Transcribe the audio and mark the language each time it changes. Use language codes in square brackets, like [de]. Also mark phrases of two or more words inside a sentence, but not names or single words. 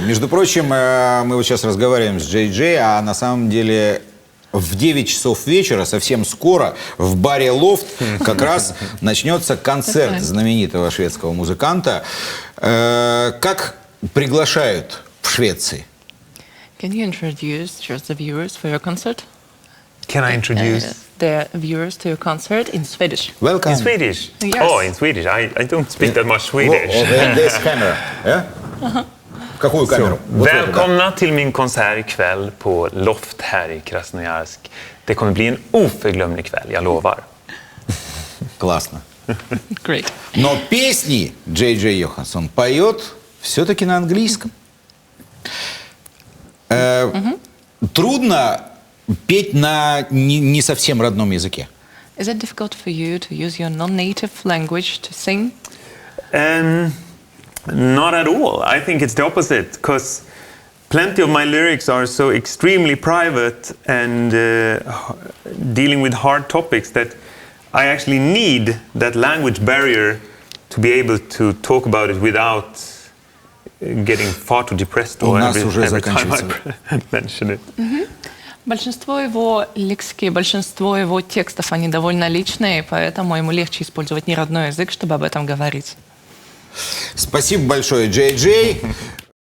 [ru] Между прочим, мы вот сейчас разговариваем с Джей Джей, а на самом деле в 9 часов вечера, совсем скоро, в баре «Лофт» как раз начнется концерт знаменитого шведского музыканта. Как приглашают в Швеции? [en] Can you introduce just the viewers for your concert? Can I introduce? The viewers to your concert in Swedish. Welcome. In Swedish? Yes. Oh, in Swedish. I don't speak that much Swedish. This camera. [ru] В какую камеру? Вот эту, да. [sv] Välkomna till min konsert ikväll på Loft här i Krasnoyarsk. Det kommer bli en oförglömlig kväll, jag lovar. [ru] Классно. [en] Great. [ru] Но песни Джей Джей Йоханссон поет все-таки на английском. Трудно петь на не совсем родном языке. [en] Is it difficult for you to use your non-native language to sing? Not at all. I think it's the opposite, because plenty of my lyrics are so extremely private and dealing with hard topics that I actually need that language barrier to be able to talk about it without getting far too depressed or every time I mention it. [ru] Большинство его лексики, большинство его текстов, они довольно личные, поэтому ему легче использовать неродной язык, чтобы об этом говорить. Спасибо большое, Джей Джей.